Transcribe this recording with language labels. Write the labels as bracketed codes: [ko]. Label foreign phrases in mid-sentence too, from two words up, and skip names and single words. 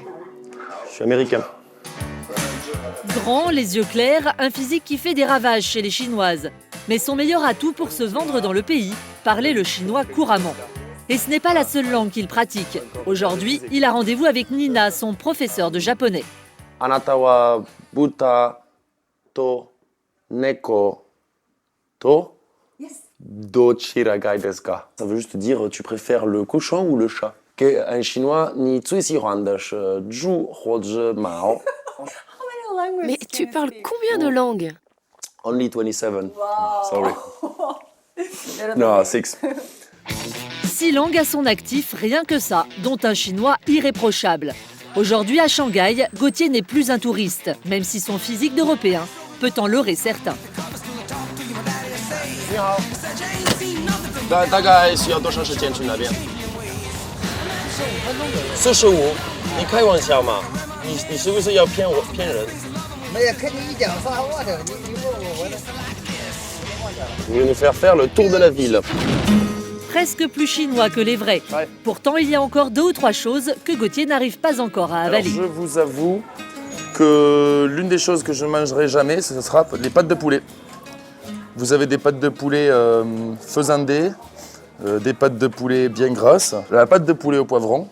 [fr] Je suis américain. Grand, les yeux clairs, un physique qui fait des ravages chez les Chinoises. Mais son meilleur atout pour se vendre dans le pays, parler le chinois couramment. Et ce n'est pas la seule langue qu'il pratique. Aujourd'hui, il a rendez-vous avec Nina, son professeur de japonais. [ja] あなたは豚と猫とどちらがいいですか. [fr] Ça veut juste dire tu préfères le cochon ou le chat. En chinois, [zh] 你最喜欢的是猪或只猫. [fr] Mais tu parles combien de langues? [en] Only 27. Sorry. No, 6. [fr] 6 langues à son actif, rien que ça, dont un chinois irréprochable. Aujourd'hui, à Shanghai, Gauthier n'est plus un touriste, même si son physique d'Européen peut en leurrer certains. [zh] 大概需要多长时间去那边？45。你开玩笑吗？你是不是要骗人？没有，跟你一讲话我的，你问我的。 [fr] Vous voulez nous faire le tour de la ville. Presque plus chinois que les vrais. Ouais. Pourtant, il y a encore 2 ou 3 choses que Gauthier n'arrive pas encore à avaler. Alors, je vous avoue que l'une des choses que je ne mangerai jamais, ce sera les pâtes de poulet. Vous avez des pâtes de poulet faisandées, des pâtes de poulet bien grasses, la pâte de poulet au poivron.